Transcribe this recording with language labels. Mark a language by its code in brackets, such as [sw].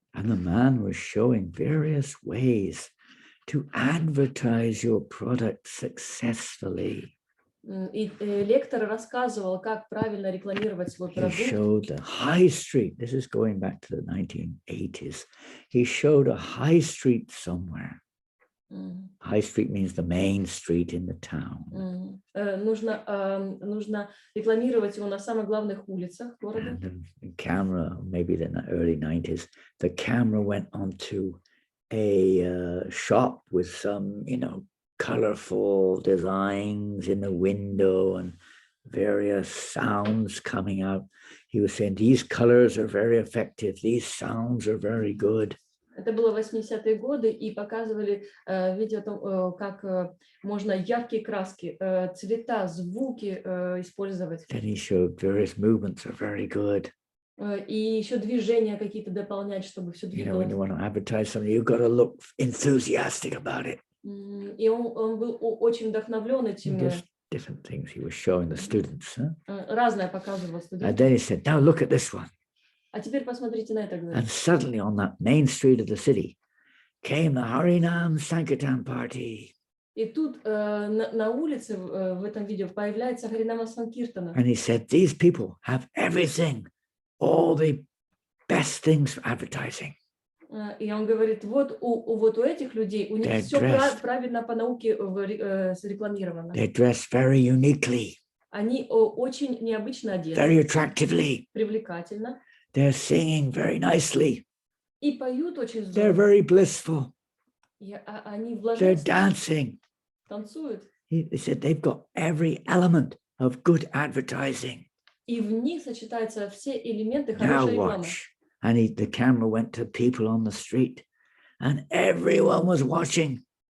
[en] And the man was showing various ways to advertise your product successfully. [ru] И лектор рассказывал, как правильно рекламировать свой [en] He [ru] продукт. [en] showed the high street. This is going back to the 1980s. He showed a high street somewhere. High street means the main street in the town. [ru] Нужно рекламировать его на самых главных улицах города. [en] And the camera, maybe in the early 90s, the camera went onto a shop with some, colorful designs in the window and various sounds coming out. He was saying, these colors are very effective. These sounds are very good. [ru] Это было 80-е годы, и показывали видео, как можно яркие краски, цвета, звуки использовать. [en] Then he showed various movements are very good. [ru] И еще движения какие-то дополнять, чтобы все двигалось. [en] When you want to advertise something, you've got to look enthusiastic about it. [ru] И он был очень вдохновлен этим. [en] Just different things he was showing the students. [ru] Разное показывал студентам. [en] And then he said, now look at this one. [ru] А теперь посмотрите на это. [en] And suddenly on that main street of the city came the harinama-katha party. [ru] И тут на улице в этом видео появляется Харинама-санкиртана. [en] And he said, these people have everything, all the best things for advertising. [ru] И он говорит, вот у этих людей, у них все правильно по науке зарекламировано. [en] They're dressed very uniquely. [ru] Они очень необычно одеты. [en] Very attractively. [ru] Привлекательно. [en] They're singing very nicely. [ru] И поют очень [en] They're [ru] здорово. [en] very blissful. [ru] Они в [en] They're [ru] блаженстве [en] dancing. [ru] танцуют. [en] He said they've got every element of good advertising. [ru] И в них сочетаются все элементы [en] Now [ru] хорошей рекламы. [en] watch. And the camera went to people on the street and everyone was watching.